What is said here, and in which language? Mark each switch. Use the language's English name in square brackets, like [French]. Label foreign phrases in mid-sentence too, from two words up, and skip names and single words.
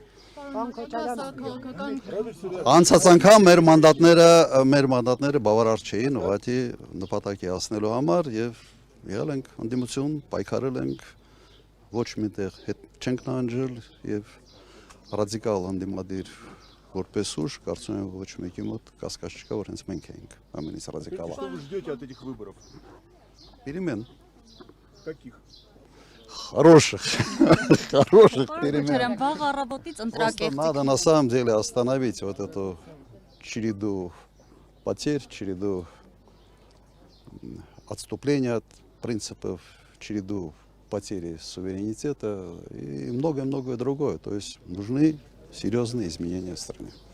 [Armenian] Անցած անգամ մեր մանդատները բավարար չէին ուղղակի նպատակի հասնելու համար եւ եղել ենք ընդդիմություն, պայքարել ենք, ոչ միտեղ հետ չենք նահանջել եւ ռադիկալ ընդդիմադիր որպես ուժ, կարծում եմ ոչ մեկի мот կասկած չկա, որ հենց մենք ենք ամենից ռադիկալը։ [Russian] Что вы ждете от этих выборов? Перемен. Каких? Хороших перемен. [Armenian] Վաղ առավոտից ընտրակերտի։ [Russian] Надо на самом деле остановить вот эту череду потерь, череду отступления от принципов, череду потери суверенитета и многое-многое другое. То есть нужны серьезные изменения в стране.